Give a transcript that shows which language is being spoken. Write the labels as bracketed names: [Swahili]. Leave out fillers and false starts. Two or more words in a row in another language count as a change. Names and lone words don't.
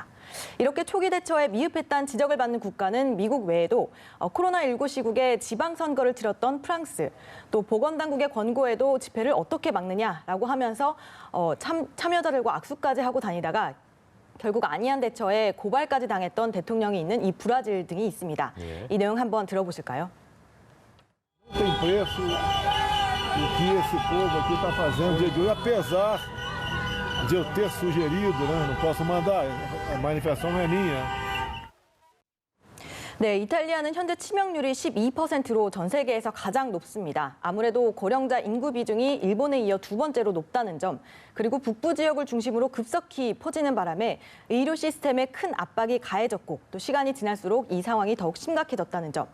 [Korean] 이렇게 초기 대처에 미흡했다는 지적을 받는 국가는 미국 외에도 코로나19 시국에 지방선거를 치렀던 프랑스, 또 보건당국의 권고에도 집회를 어떻게 막느냐라고 하면서 참여자들과 악수까지 하고 다니다가 결국 안이한 대처에 고발까지 당했던 대통령이 있는 이 브라질 등이 있습니다. 이 내용 한번 들어보실까요? [Portuguese] Tem preço o que esse povo aqui está fazendo dia de hoje, apesar de eu ter sugerido, né? Não posso mandar, a manifestação não é minha. [Korean] 네, 이탈리아는 현재 치명률이 12%로 전 세계에서 가장 높습니다. 아무래도 고령자 인구 비중이 일본에 이어 두 번째로 높다는 점, 그리고 북부 지역을 중심으로 급속히 퍼지는 바람에 의료 시스템에 큰 압박이 가해졌고 또 시간이 지날수록 이 상황이 더욱 심각해졌다는 점.